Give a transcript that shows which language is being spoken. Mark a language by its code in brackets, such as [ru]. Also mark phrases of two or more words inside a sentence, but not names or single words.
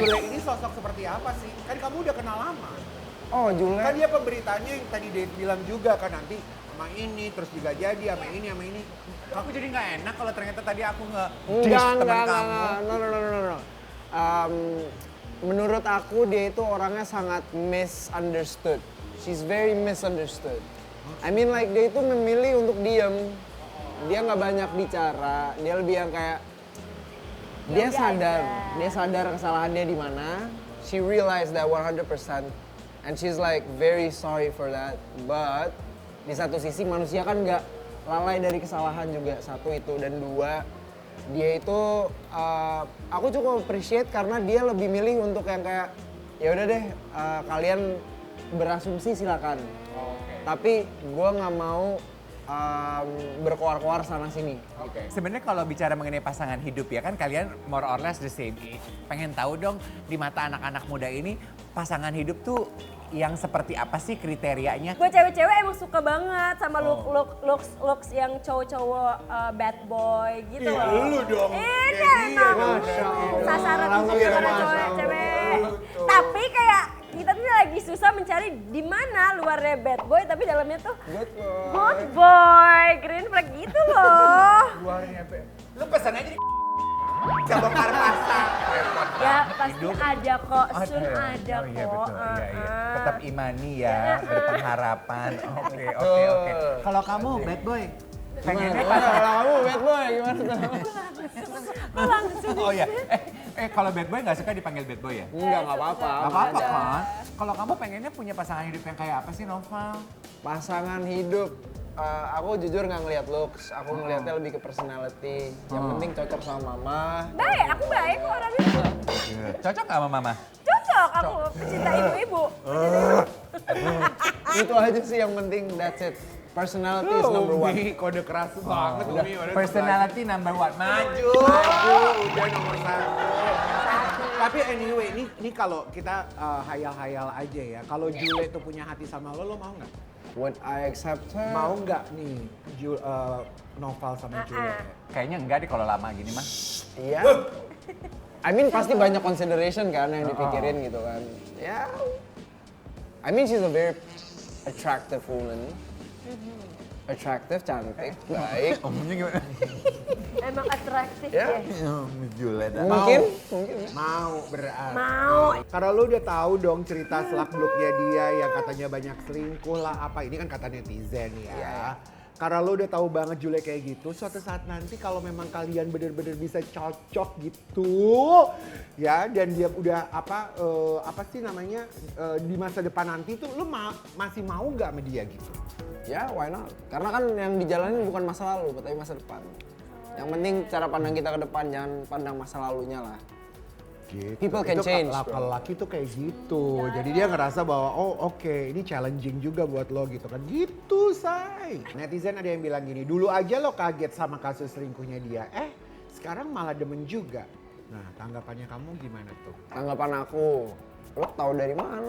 [id] Jule ini sosok seperti apa sih? Kan kamu udah kenal lama. Oh, Jule. Kan dia pemberitanya yang tadi dia bilang juga kan nanti sama ini, terus juga jadi sama ini, sama ini. Aku jadi nggak enak kalau ternyata tadi aku Enggak, teman kamu. [en] no. [id] Menurut aku dia itu orangnya sangat misunderstood. [en] She's very misunderstood. I mean like [id] dia itu memilih untuk diam. Dia nggak banyak bicara. Dia lebih yang kayak dia sadar kesalahannya di mana. [en] She realized that 100%. And she's like very sorry for that. [id] But di satu sisi manusia kan nggak lalai dari kesalahan juga. Satu itu, dan dua, dia itu aku cukup appreciate karena dia lebih milih untuk yang kayak ya udah deh kalian berasumsi silakan. Tapi gue nggak mau berkoar-koar sana sini. Sebenarnya kalau bicara mengenai pasangan hidup ya kan kalian [en] more or less the same age. [id] Pengen tahu dong di mata anak-anak muda ini pasangan hidup tuh yang seperti apa sih kriterianya? Gue cewek-cewek emang suka banget sama looks yang cowok-cowok [en] bad boy [id] gitu Iya, loh. lu dong. Iya Kayak dia emang. [ar] Masya Allah. [id] Sasaran Langsung untuk ya, para [ar] Masya [id] cowok-cewek. [ar] Allah. [id] Tapi kayak kita tuh lagi susah mencari di mana luarnya [en] bad boy [id] tapi dalamnya tuh [en] good boy, green flag [id] gitu loh. Luarnya lu pesan aja di bongkar pasar. Ya pasti ada kok, Ada sun ya? ada Oh iya kok. betul, iya, iya. Ah. Tetap imani ya, berpengharapan. Oke. Kalau kamu [en] bad boy, [id] pengennya Gimana kalau kamu [en] bad boy [id] gimana tuh? Kok langsung Oh iya, kalau [en] bad boy [id] nggak suka dipanggil [en] bad boy [id] ya? Enggak apa-apa. Gak apa-apa aja. kan? Kalau kamu pengennya punya pasangan hidup yang kayak apa sih Noval? Pasangan hidup, aku jujur nggak ngelihat looks, aku ngelihatnya lebih ke personality. Yang penting cocok sama mama. Baik, aku baik kok orangnya. Cocok nggak sama mama? Cocok, aku pecinta ibu-ibu. Itu aja sih yang penting, [en] that's it. Personality is number one. [id] Umi, kode keras banget Umi. [en] Personality number one. [id] Maju. Udah nomor 1. Tapi anyway, ini kalau kita hayal-hayal aja ya. Kalau Jule tuh punya hati sama lo mau nggak? [en] Would I accept her? [id] Mau nggak nih Noval sama Jule? Kayaknya enggak deh kalau lama gini mah. Iya. [en] I mean [id] pasti banyak consideration kan yang dipikirin gitu kan. Ya. [en] I mean she's a very attractive woman. [id] Attractive, cantik, baik. Omongnya gimana? Emang atraktif Ya. ya. Jule dah. Mungkin. Mau berarti. Mau. Karena lu udah tahu dong cerita selak-beluknya dia yang katanya banyak selingkuh lah apa. Ini kan kata netizen ya. Iya. Karena lu udah tahu banget Jule kayak gitu, suatu saat nanti kalau memang kalian bener-bener bisa cocok gitu, ya dan dia udah apa sih namanya di masa depan nanti tuh lu masih mau nggak sama dia gitu? Ya, [en] why not? [id] Karena kan yang dijalanin bukan masa lalu, tapi masa depan. Yang penting cara pandang kita ke depan, jangan pandang masa lalunya lah. Gitu. [en] People can change, bro. [id] Kalau laki tuh kayak gitu. Jadi dia ngerasa bahwa oke, ini challenging juga buat lo gitu kan. Gitu, say. Netizen ada yang bilang gini, dulu aja lo kaget sama kasus selingkuhnya dia. Sekarang malah demen juga. Nah, tanggapannya kamu gimana tuh? Tanggapan aku, lo tau dari mana?